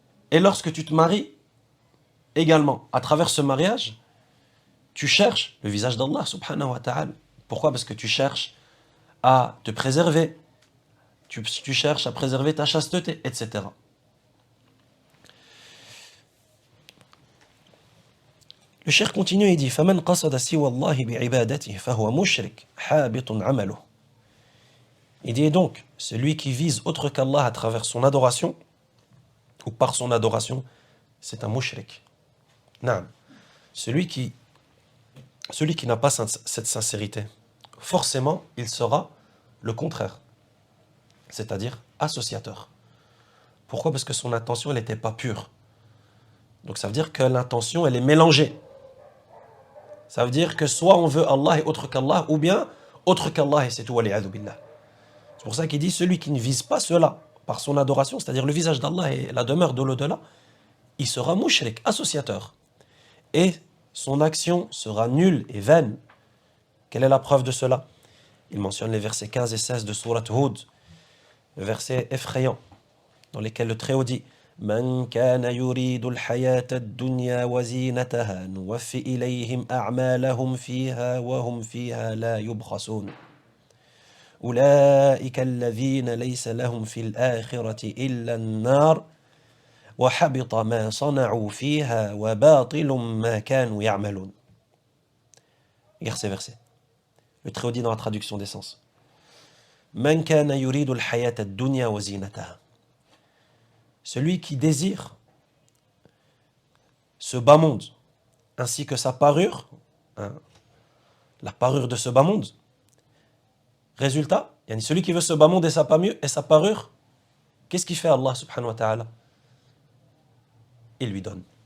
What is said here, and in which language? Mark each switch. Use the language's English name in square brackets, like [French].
[French] Et lorsque tu te maries, également, à travers ce mariage, tu cherches le visage d'Allah, subhanahu wa ta'ala. Pourquoi? Parce que tu cherches à te préserver, tu cherches à préserver ta chasteté, etc. Le cheikh continue et dit [Arabic] فَمَنْ قَصَدَ سِوَى اللَّهِ بِعِبَادَتِهِ فَهُوَ مُشْرِكٌ حَابِطٌ عَمَلُهُ. [French] Il dit donc, celui qui vise autre qu'Allah à travers son adoration, ou par son adoration, c'est un mushrik. Naam. Celui qui n'a pas cette sincérité, forcément, il sera le contraire, c'est-à-dire associateur. Pourquoi? Parce que son intention, elle n'était pas pure. Donc ça veut dire que l'intention, elle est mélangée. Ça veut dire que soit on veut Allah et autre qu'Allah, ou bien autre qu'Allah et c'est tout, wali'adhu billah. C'est pour ça qu'il dit, celui qui ne vise pas cela par son adoration, c'est-à-dire le visage d'Allah et la demeure de l'au-delà, il sera mushrik, associateur. Et son action sera nulle et vaine. Quelle est la preuve de cela? Il mentionne les versets 15 et 16 de Surat Hud, versets effrayants, dans lesquels le Très-Haut dit [Arabic] من كان يريد الحياة الدنيا وزينتها نوفي إليهم أعمالهم فيها وهم فيها لا يبخسون أولئك الذين ليس لهم في الآخرة إلا النار وحبط ما صنعوا فيها وباطل ما كانوا يعملون. [French] Regarde ces versets. Le Très-Haut dit dans la traduction des sens. [Arabic] من كان يريد الحياة الدنيا وزينتها. [French] Celui qui désire ce bas monde, ainsi que sa parure, hein, la parure de ce bas monde. Résultat, celui qui veut ce bas monde et sa parure, qu'est-ce qu'il fait Allah subhanahu wa ta'ala? Il lui donne.